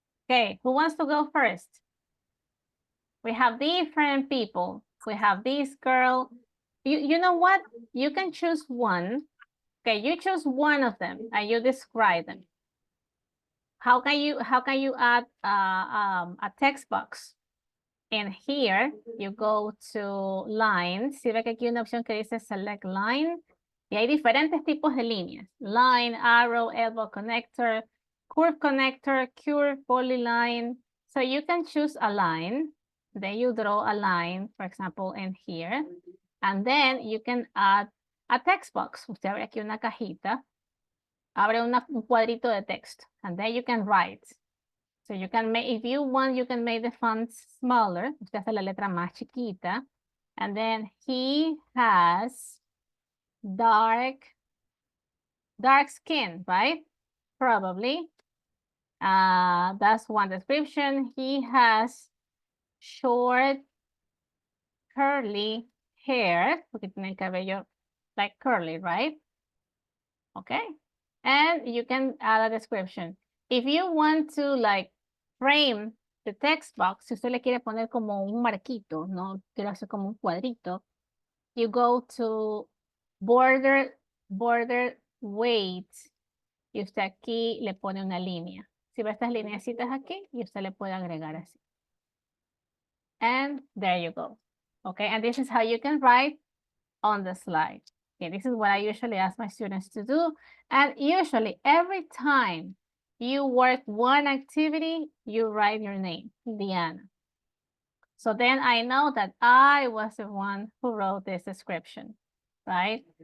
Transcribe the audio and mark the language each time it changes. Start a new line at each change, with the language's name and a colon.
English: Okay, who wants to go first? We have different people. We have this girl. You know what? You can choose one. Okay, you choose one of them and you describe them. How can you add a text box? And here you go to line.
Spanish: Si ve que aquí hay una opción que dice select line. Y hay diferentes tipos de líneas.
English: Line, arrow, elbow connector, curve connector, curve, polyline. So you can choose a line. Then you draw a line, for example, in here. And then you can add a text box.
Spanish: Usted abre aquí una cajita. Abre un cuadrito de texto.
English: And then you can write. So you can make, if you want, you can make the font smaller.
Spanish: Usted hace la letra más chiquita.
English: And then he has dark skin, right? Probably. That's one description. He has short, curly hair.
Spanish: Porque tiene el cabello like curly, right? Okay.
English: And you can add a description. If you want to like frame the text box,
Spanish: si usted le quiere poner como un marquito, no quiero hacer como un cuadrito,
English: you go to border weight
Spanish: y usted aquí le pone una línea. Si ve estas lineecitas aquí y usted le puede agregar así.
English: And there you go. Okay, and this is how you can write on the slide. Okay, this is what I usually ask my students to do. And usually every time you work one activity, you write your name, Diana. So then I know that I was the one who wrote this description, right?